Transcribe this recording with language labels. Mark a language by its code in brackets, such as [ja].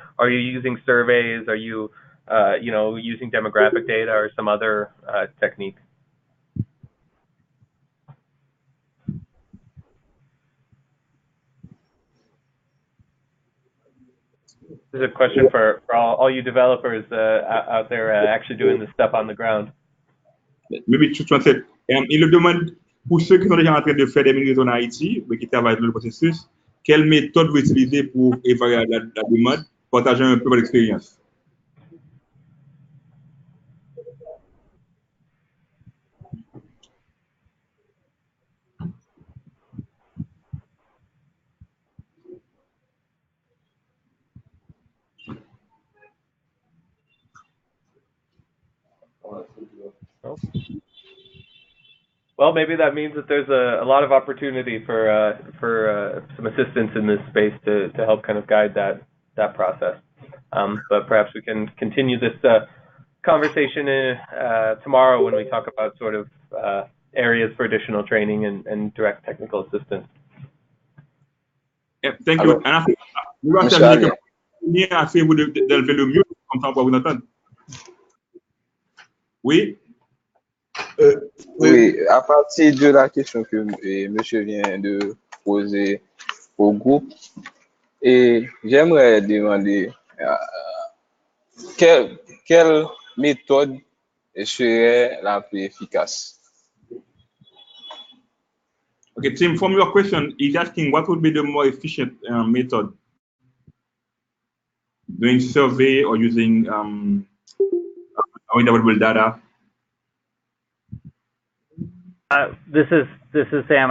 [en] Are you using surveys? Are you, using demographic data or some other technique? This is a question for all you developers out there actually doing this stuff on the ground. Maybe to translate. [fr] Il le demande pour ceux qui sont déjà en train de faire des mini-réseaux en Haïti, mais qui travaillent dans le processus, quelle méthode vous utilisez pour évaluer la demande? Partagez un peu votre expérience. [en] Well, maybe that means that there's a lot of opportunity for some assistance in this space to help kind of guide that process. But perhaps we can continue this conversation tomorrow when we talk about sort of areas for additional training and direct technical assistance. Yeah, thank you. [fr] And nous allons terminer à faire d'élever le mieux, comme ça on va vous entendre. Oui. Oui, à partir de la question que monsieur vient de poser au groupe, et j'aimerais demander quelle méthode serait la plus efficace? [en] Okay, Tim, from your question, he's asking what would be the more efficient method? Doing survey or using available data? This is Sam.